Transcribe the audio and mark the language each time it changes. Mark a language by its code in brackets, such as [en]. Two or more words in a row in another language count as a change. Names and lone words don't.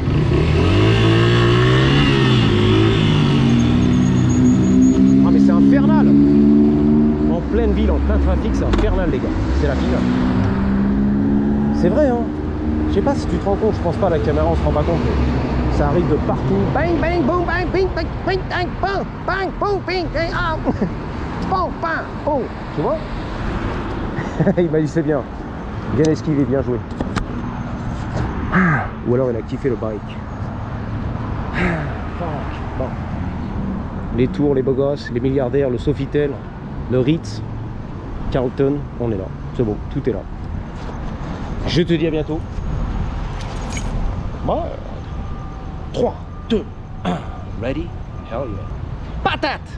[fr] Ah, mais c'est infernal! En pleine ville, en plein trafic, c'est infernal, les gars. C'est la finale. C'est vrai, hein? Je sais pas si tu te rends compte, je pense pas à la caméra, on se rend pas compte. Mais ça arrive de partout. Bang, bang, boom, bang, bing, bang, bing, bang, bang, bang, boom, bing, bang, ah! Bang, bang, boom. Tu vois? Il m'a dit c'est bien. Bien esquivé, bien joué. Ou alors il a kiffé le bike. Bon. Les tours, les beaux gosses, les milliardaires, le Sofitel, le Ritz, Carlton, on est là. C'est bon, tout est là. Je te dis à bientôt. 3, 2, 1. [en] Ready? Hell yeah. [fr] Patate!